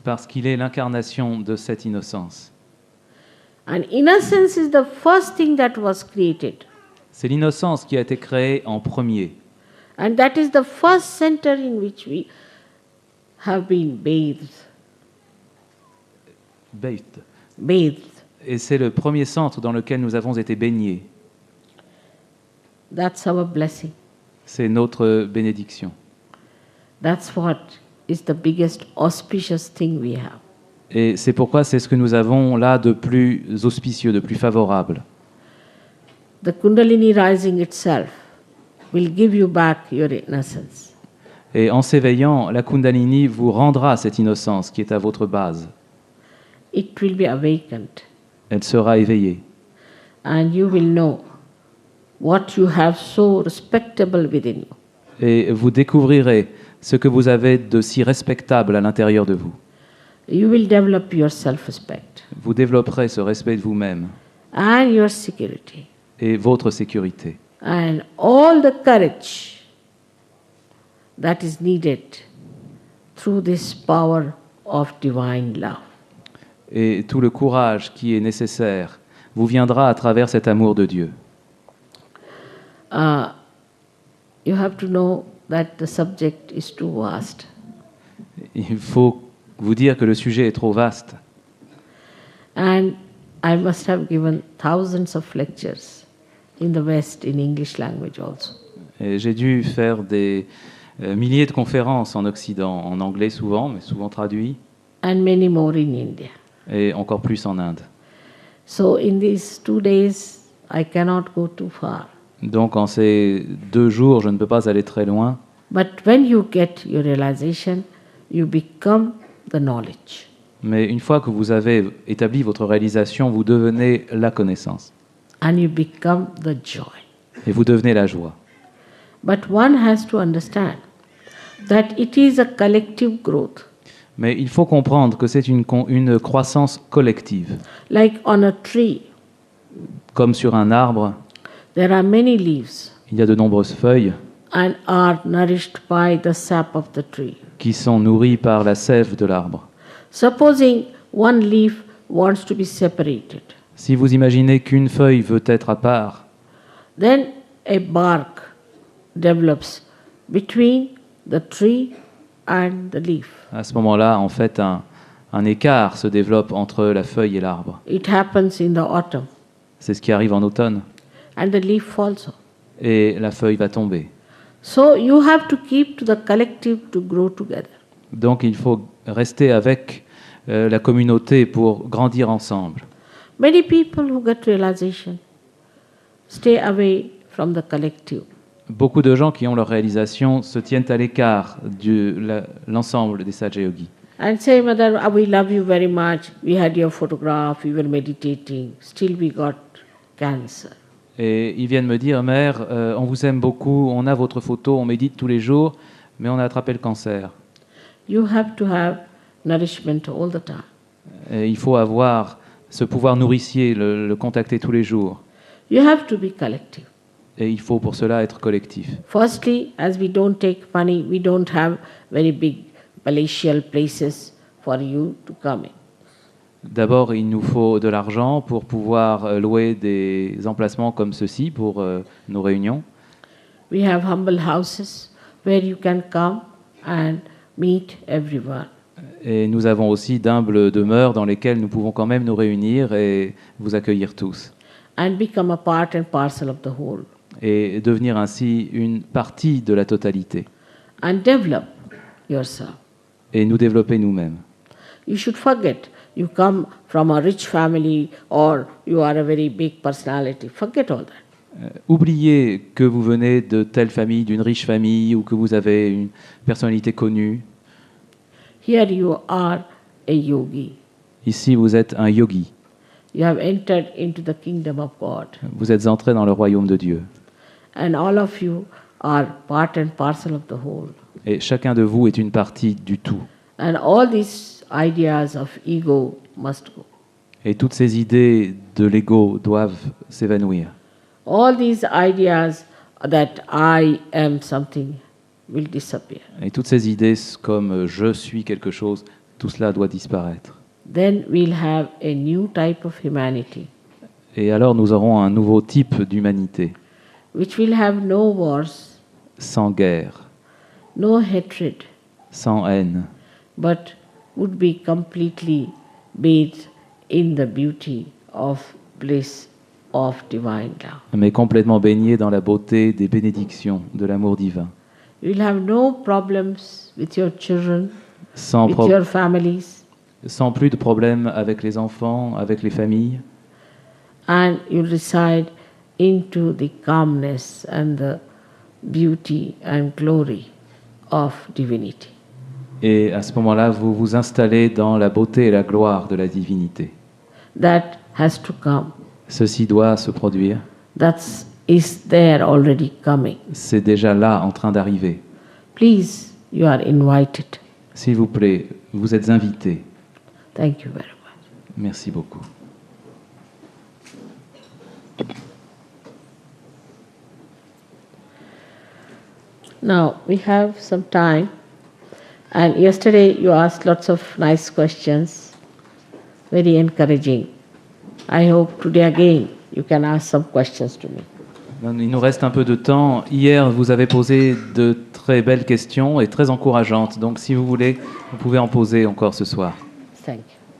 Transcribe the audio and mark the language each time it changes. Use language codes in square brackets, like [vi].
[fr] Parce qu'il est l'incarnation de cette innocence. [en] And innocence is the first thing that was created. [fr] C'est l'innocence qui a été créée en premier. [en] And that is the first center in which we have been bathed. Bathed. [fr] Et c'est le premier centre dans lequel nous avons été baignés. [en] That's our blessing. [fr] C'est notre bénédiction. [en] That's what is the biggest auspicious thing we have. [fr] Et c'est pourquoi c'est ce que nous avons là de plus auspicieux, de plus favorable. [en] The Kundalini rising itself will give you back your innocence. [fr] Et en s'éveillant, la Kundalini vous rendra cette innocence qui est à votre base. [en] It will be awakened, [fr] Elle sera éveillée. [en] and you will know what you have so respectable within you. [fr] Et vous découvrirez ce que vous avez de si respectable à l'intérieur de vous. [en] You will develop your self-respect [fr] Vous développerez ce respect de vous-même [en] and your security [fr] et votre sécurité. [en] and all the courage that is needed through this power of divine love. [fr] Et tout le courage qui est nécessaire vous viendra à travers cet amour de Dieu. [en] You have to know that the subject is too vast. [fr] Il faut vous dire que le sujet est trop vaste. [en] And I must have given thousands of lectures in the West in English language also. [fr] Et j'ai dû faire des milliers de conférences en Occident, en anglais souvent, mais souvent traduit, [en] And many more in India. [fr] et encore plus en Inde. [en] So in these 2 days, I cannot go too far. [fr] Donc en ces 2 jours, je ne peux pas aller très loin. [en] But when you get your realization, you become the knowledge. [fr] Mais une fois que vous avez établi votre réalisation, vous devenez la connaissance. [en] And you become the joy. [fr] Et vous devenez la joie. [en] But one has to understand that it is a collective growth. [fr] Mais il faut comprendre que c'est une croissance collective. [en] Like on a tree, [fr] Comme sur un arbre, [en] there are many leaves [fr] il y a de nombreuses feuilles [en] and are nourished by the sap of the tree. [fr] qui sont nourries par la sève de l'arbre. [en] Supposing one leaf wants to be separated, [fr] Si vous imaginez qu'une feuille veut être à part, [en] then a bark develops between the tree and the leaf. [fr] à ce moment-là, en fait, un écart se développe entre la feuille et l'arbre. [en] It happens in the autumn, [fr] C'est ce qui arrive en automne. [en] and the leaf falls off. [fr] Et la feuille va tomber. [en] So you have to keep to the collective to grow together. [fr] Donc il faut rester avec la communauté pour grandir ensemble. [en] Many people who get realization stay away from the collective. [fr] Beaucoup de gens qui ont leur réalisation se tiennent à l'écart de l'ensemble des Sahaja Yogis. [en] And say, Mother, we love you very much. We had your photograph, we were meditating, still we got cancer. [fr] Et ils viennent me dire, mère, on vous aime beaucoup, on a votre photo, on médite tous les jours, mais on a attrapé le cancer. [en] You have to have nourishment all the time. [fr] Et il faut avoir ce pouvoir nourricier, le contacter tous les jours. [en] You have to be collective. [fr] Et il faut pour cela être collectif. [en] Firstly, as we don't take money, we don't have very big palatial places for you to come in. [fr] D'abord, il nous faut de l'argent pour pouvoir louer des emplacements comme ceci pour nos réunions. [en] We have humble houses where you can come and meet everyone. [fr] Et nous avons aussi d'humbles demeures dans lesquelles nous pouvons quand même nous réunir et vous accueillir tous. [en] And become a part and parcel of the whole. [fr] Et devenir ainsi une partie de la totalité. [en] And develop yourself. [fr] Et nous développer nous-mêmes. [en] You should forget you come from a rich family or you are a very big personality. Forget all that. [fr] Oubliez que vous venez de telle famille, d'une riche famille, ou que vous avez une personnalité connue. [en] Here you are a yogi. [fr] Ici, vous êtes un yogi. [en] You have entered into the kingdom of God. [fr] Vous êtes entré dans le royaume de Dieu. [en] And all of you are part and parcel of the whole. [fr] Et chacun de vous est une partie du tout. [en] And all these ideas of ego must go. [fr] Et toutes ces idées de l'ego doivent s'évanouir. [en] All these ideas that I am something will disappear. [fr] Et toutes ces idées comme je suis quelque chose, tout cela doit disparaître. [en] Then we'll have a new type of humanity, [fr] Et alors nous aurons un nouveau type d'humanité, [en] which will have no wars, [fr] sans guerre, [en] no hatred, [fr] sans haine, [en] but would be completely bathed in the beauty of bliss of divine love. [fr] mais complètement baigné dans la beauté des bénédictions de l'amour divin. [en] You'll have no problems with your children, [fr] Sans, [en] with pro- your families, [fr] sans plus de problèmes avec les enfants, avec les familles. [en] and you'll reside into the calmness and the beauty and glory of divinity. [fr] Et à ce moment-là, vous vous installez dans la beauté et la gloire de la divinité. [en] That has to come. [fr] Ceci doit se produire. [en] That is there already coming. [fr] C'est déjà là, en train d'arriver. [en] Please, you are invited. [fr] S'il vous plaît, vous êtes invités. [en] Thank you very much. [fr] Merci beaucoup. [en] Now, we have some time. And yesterday you asked lots of nice questions, very encouraging. I hope today again you can ask some questions to me. [fr] Il nous reste un peu de temps. Hier, vous avez posé de très belles questions et très encourageantes. Donc, si vous voulez, vous pouvez en poser encore ce soir. [en] Thank you.